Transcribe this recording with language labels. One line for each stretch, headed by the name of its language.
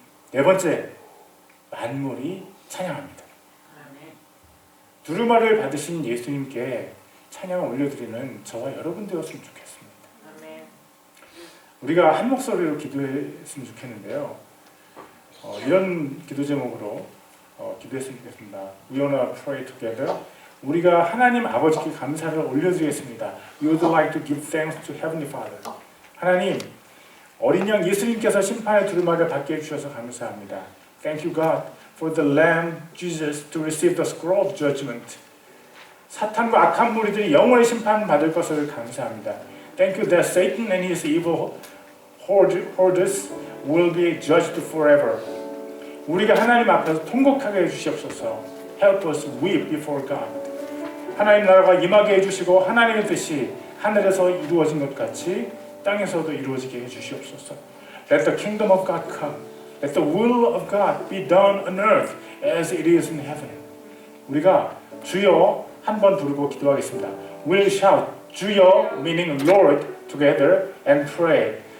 Korean: 네 번째, 만물이 찬양합니다. 두루마리를 받으신 예수님께 찬양을 올려드리는 저와 여러분 되었으면 좋겠습니다. 우리가 한 목소리로 기도했으면 좋겠는데요. 이런 기도 제목으로 기도했으면 좋겠습니다.
English: We wanna pray together.
Korean: 우리가 하나님 아버지께 감사를 올려드리겠습니다.
English: We would like to give thanks to Heavenly Father.
Korean: 하나님, 어린 양 예수님께서 심판의 두루마리를 받게 해주셔서 감사합니다.
English: Thank you God for the Lamb Jesus to receive the scroll of judgment.
Korean: 사탄과 악한 무리들이 영원히 심판받을 것을 감사합니다.
English: Thank you that Satan and his evil hordes will be judged forever.
Korean: 우리가 하나님 앞에서 통곡하게 해주시옵소서.
English: Help us weep before God.
Korean: 하나님 나라가 임하게 해주시고 하나님의 뜻이 하늘에서 이루어진 것 같이 땅에서도 이루어지게 해주시옵소서.
English: Let the kingdom of God come. Let the will of God be done on earth as it is in heaven.
Korean: 우리가 주여 한번 부르고 기도하겠습니다.
English: We'll shout 주여 meaning Lord together and pray.